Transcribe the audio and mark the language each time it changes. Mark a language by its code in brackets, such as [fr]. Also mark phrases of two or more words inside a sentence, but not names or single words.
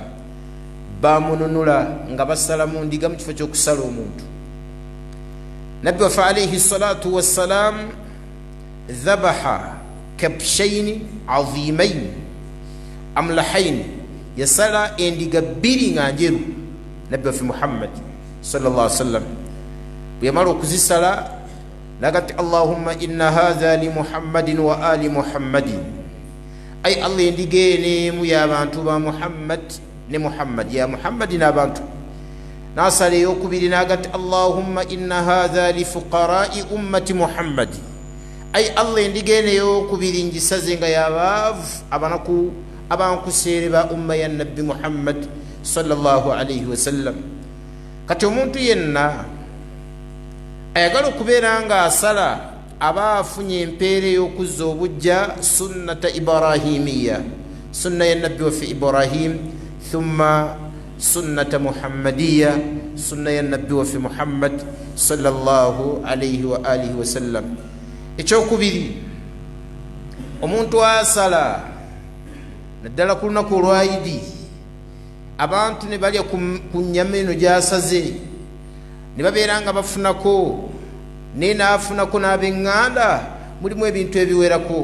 [lg] Bamununula nga basala mu ndiga mu kifo ky'okusala omuntu. Nabbi waffe [ar] عليه الصلاة والسلام ذبح كبشين عظيمين أملحين, [lg] yasala endiga bbiri nga njeru. Nabbi waffe Muhammad [ar] صلى الله عليه وسلم [lg] bwe yamala okuzisala nagati [ar] اللهم إن هذا لمحمد وآل محمد, [lg] ay Allah endiga enemu y'abantu ba Muhammad ne Muhammad, ya Muhammad n'abantu. Nasala eyokubiri nagati [ar] اللهم إن هذا لفقراء أمة محمد, [lg] ay Allah endiga eno eyokubiri ngisaze nga y'abaavu abanaku abankuseere ba umma ya nabbi Muhammad [ar] صلى الله عليه وسلم. [lg] Kati omuntu yenna ayagala okubeera nga asala aba afunye empeera ey'okuzza obujja [ar] سنة إبراهيمية, [lg] sunna ya nabbi waffe Ibrahim, [ar] ثم سنة محمدية, [lg] sunna ya nabbi waffe muhammad [ar] صلى الله عليه وآله وسلم. [lg] Ekyokubiri, omuntu asala naddala ku lunaku olwayidi abantu ne balya ku nnyama eno gyasaze ne babeera nga bafunako naye naafunako n'ab'eŋŋanda, mulimu ebintu ebiwerako.